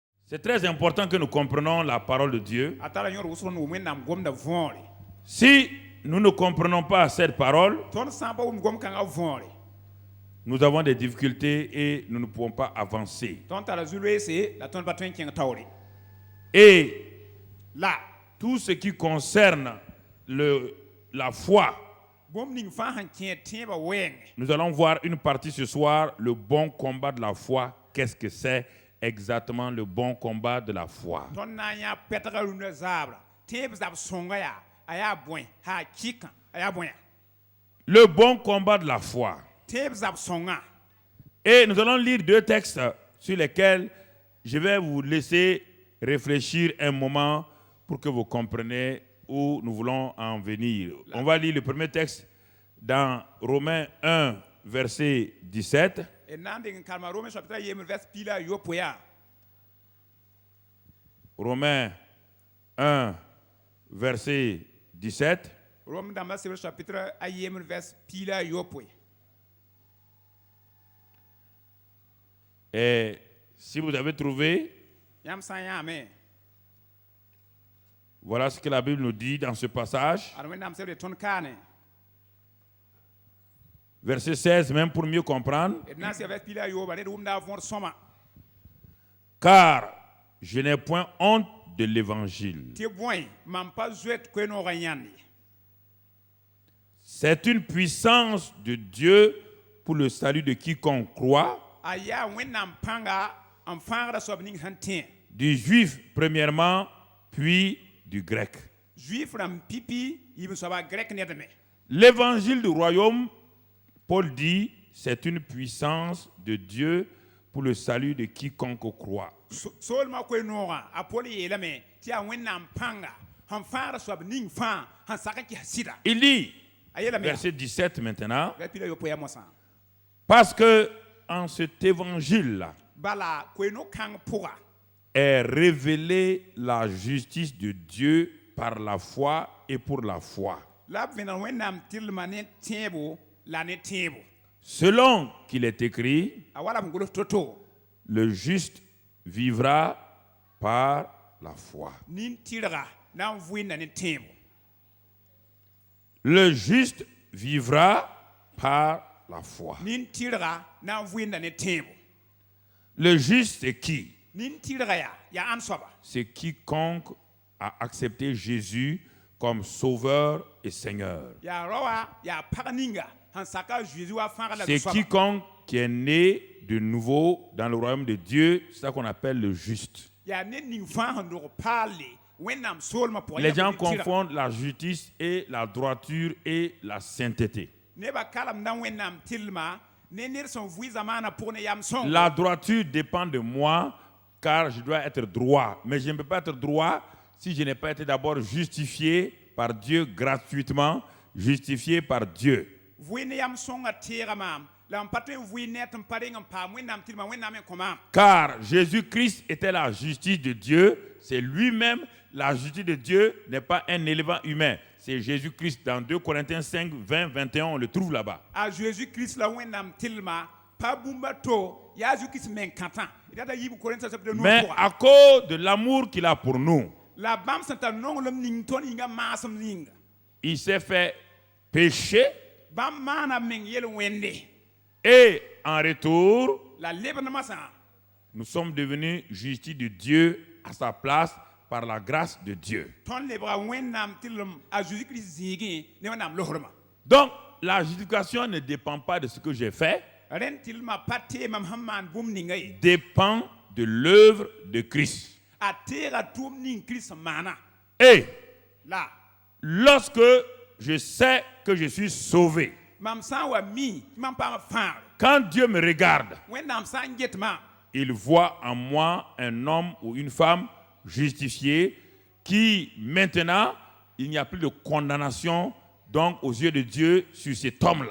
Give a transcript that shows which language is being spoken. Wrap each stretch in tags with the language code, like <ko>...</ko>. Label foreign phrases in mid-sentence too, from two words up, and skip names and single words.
<fr>C'est très important que nous comprenions la parole de Dieu.</fr> <mos>atala yor wusron wẽnnaam gomda võore</mos> <fr>Si nous ne comprenons pas cette parole,</fr> <mos>tõnd sã n pa wʋm gom kãngã võore</mos> <fr>nous avons des difficultés et nous ne pouvons pas avancer.</fr> <mos>tõnd tara zu-loeese la tõnd pa tõe n kẽng taoore</mos> <fr>Et</fr> <mos>la</mos> <fr>tout ce qui concerne la foi,</fr> <mos>bũmb ning fãa sẽn kẽ tẽebã wɛɛngẽ</mos> <fr>nous allons voir une partie ce soir, le bon combat de la foi. Qu'est-ce que c'est exactement le bon combat de la foi?</fr> <mos>tõnd na n yã pɛtga rũndã zaabra tẽeb zab sõnga yaa a yaa bõe haa kɩkã a yaa bõe</mos> <fr>Le bon combat de la foi.</fr> <mos>tẽeb zab sõnga</mos> <fr>Et nous allons lire deux textes sur lesquels je vais vous laisser réfléchir un moment pour que vous compreniez où nous voulons en venir. On va lire le premier texte dans Romains 1, verset 17.</fr> <mos>d na n deng n karema rome chapitre a yembr vers pila a yopoe yaa</mos> <fr>Romains 1, verset 17.</fr> <mos>rome dãmbã sebr chapitre a yembr vers pila a yopoe</mos> <fr>Et si vous avez trouvé,</fr> <mos>yãmb sã n yãame</mos> <fr>voilà ce que la Bible nous dit dans ce passage.</fr> <mos>ad wẽnnaam sebr tõnd kaane</mos> <fr>Verset 16, même pour mieux comprendre.</fr> <mos>d na n sɩa vers pila a yooba ned wʋmda a võor sõma</mos> <fr>Car je n'ai point honte de l'évangile.</fr> <mos>tɩ bõe mam pa zoet koe-noogã yãnd ye</mos> <fr>C'est une puissance de Dieu pour le salut de quiconque croit,</fr> <mos>a yaa wẽnnaam pãnga n fãagda soab ning sẽn tẽ</mos> <fr>du juif premièrement, puis du grec.</fr> <mos>juif rãmb pipi yɩm soaba grɛk nedme</mos> <fr>L'évangile du royaume, Paul dit, c'est une puissance de Dieu pour le salut de quiconque croit.</fr> <mos>soolmã koe-noogã a pol yeelame tɩ yaa wẽnnaam pãnga sẽn fãagda soab ning fãa sẽn sak n kɩs sɩda</mos> <fr>Il dit,</fr> <mos>a yeelame</mos> <fr>verset 17 maintenant,</fr> <mos>vers pila yopoa mosã</mos> <fr>parce que en cet évangile-là</fr> <mos>bala koe-no-kãng pʋga</mos> <fr>est révélée la justice de Dieu par la foi et pour la foi.</fr> <mos>la b vẽneg wẽnnaam tɩrlmã ne tẽebo la ne tẽebo</mos> <fr>Selon qu'il est écrit,</fr> <mos>a wala b n gʋls to-to</mos> <fr>le juste vivra par la foi.</fr> <mos>nin-tɩrga na n vɩɩnda ne tẽebo</mos> <fr>Le juste vivra par la foi.</fr> <mos>nin-tɩrga na n vɩɩnda ne tẽebo</mos> <fr>Le juste, c'est qui?</fr> <mos>nin-tɩrga yaa ãn soaba</mos> <fr>C'est quiconque a accepté Jésus comme sauveur et Seigneur.</fr> <mos>yaa rawa yaa pag ninga sẽn saka a Jésus wa fãgd la</mos> <fr>C'est</fr> <mos>soaba</mos> <fr>quiconque qui est né de nouveau dans le royaume de Dieu. C'est ça qu'on appelle le juste.</fr> <mos>yaa ned ning fãa sẽn dog paalle wẽnnaam soolmã pʋgã</mos> <fr>Les gens</fr> <mos>yaa nin-tɩrga.</mos> <fr>confondent la justice et la droiture et la sainteté.</fr> <mos>nebã kalemda wẽnnaam tɩrlmã ne ned sẽn vɩ zamaanã pʋgẽ ne yam sõngo</mos> <fr>La droiture dépend de moi car je dois être droit. Mais je ne peux pas être droit si je n'ai pas été d'abord justifié par Dieu gratuitement, justifié par Dieu.</fr> <mos>vɩ ne yam sõnga teega maam la n pa tõe n vɩ net n pa reng n paam wẽnnaam tɩrmã wẽnnaam n kõ maam</mos> <fr>Car Jésus-Christ était la justice de Dieu. C'est lui-même la justice de Dieu, n'est pas un élément humain. C'est Jésus-Christ. Dans 2 Corinthiens 5, 20, 21, on le trouve là-bas.</fr> <mos>a Jésus-Christ la wẽnnaam tɩrlmã pa bũmba to yaa Jésus-Christ meng kãtã d yaa t'a yiib Korẽntã chapitre 9</mos> <fr>Mais</fr> <mos>pʋga</mos> <fr>à cause de l'amour qu'il a pour nous,</fr> <mos>la bãmb sẽn tar nonglem ning tõnd yĩnga maasem ninga</mos> <fr>il s'est fait pécher</fr> <mos>bãmb maana meng yel-wẽnde</mos> <fr>et en retour,</fr> <mos>la lebdmã sã</mos> <fr>nous sommes devenus justice de Dieu à sa place par la grâce de Dieu.</fr> <mos>tõnd lebga wẽnnaam tɩrlem a Jésus-Christ zĩigẽ ne wẽnnaam losrmã</mos> <fr>Donc, la justification ne dépend pas de ce que j'ai fait,</fr> <mos>rẽnd tɩrlmã pa teemam sẽn maan bũmb ninga ye</mos> <fr>dépend de l'œuvre de Christ.</fr> <mos>a teega tʋʋm ning Kirist sẽn maana</mos> <fr>Et</fr> <mos>la</mos> <fr>lorsque je sais que je suis sauvé,</fr> <mos>mam sã n wa mi tɩ mam paam fãagd</mos> <fr>quand Dieu me regarde,</fr> <mos>wẽnnaam sã n get maam</mos> <fr>il voit en moi un homme ou une femme justifié qui, maintenant, il n'y a plus de condamnation donc aux yeux de Dieu sur cet homme-là.</fr>